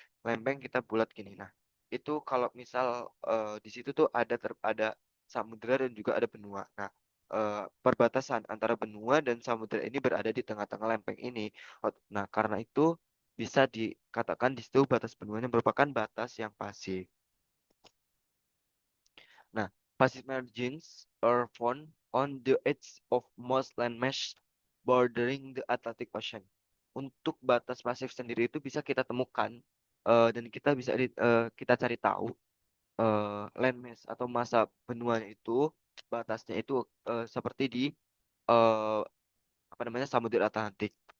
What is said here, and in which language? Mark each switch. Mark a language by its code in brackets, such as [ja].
[id] Lempeng kita bulat gini. Nah, itu kalau misal di situ tuh ada samudera dan juga ada benua. Nah, perbatasan antara benua dan samudera ini berada di tengah-tengah lempeng ini. Nah, karena itu bisa dikatakan di situ batas benuanya merupakan batas yang pasif. [en] Nah, passive margins are found on the edge of most landmass bordering the Atlantic Ocean. [id] Untuk batas pasif sendiri itu bisa kita temukan dan kita bisa kita cari tahu landmass atau masa benuanya itu batasnya itu seperti di eh, apa namanya Samudra Atlantik.